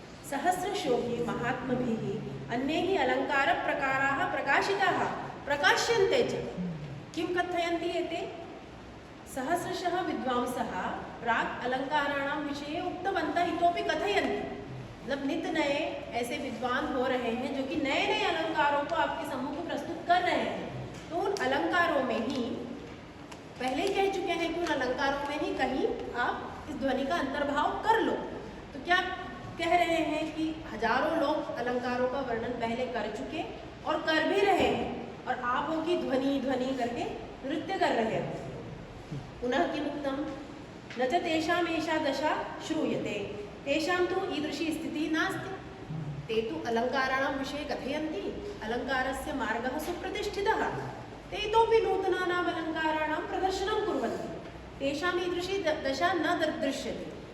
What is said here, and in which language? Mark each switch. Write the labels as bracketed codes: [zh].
[sa] सहस्रशोऽपि महात्मभिः अन्यैः अलङ्कारप्रकाराः प्रकाशिताः प्रकाश्यन्ते च। किं कथयन्ति एते, सहस्रशः विद्वांसः प्राक् अलङ्काराणां विषये उक्तवन्तः, इतोपि कथयन्ति। [hi] मतलब नित नए ऐसे विद्वान हो रहे हैं जो कि नए नए अलंकारों को आपके सम्मुख प्रस्तुत कर रहे हैं। तो उन अलंकारों में ही पहले ही कह चुके हैं कि उन अलंकारों में ही कहीं आप इस ध्वनि का अंतर्भाव कर लो। तो क्या कह रहे हैं कि हजारों लोग अलंकारों का वर्णन पहले कर चुके और कर भी रहे हैं, और आप हो कि ध्वनि करके नृत्य कर रहे हो। [sa] पुनः किमुक्तं, न च तेषाम् एषा दशा श्रूयते, तेषां तु ईदृशी स्थितिः नास्ति। ते तु अलङ्काराणां विषये कथयन्ति, अलङ्कारस्य मार्गः सुप्रतिष्ठितः, ते इतोपि नूतनानाम् अलङ्काराणां प्रदर्शनं कुर्वन्ति, तेषाम् ईदृशी दशा न दृश्यते।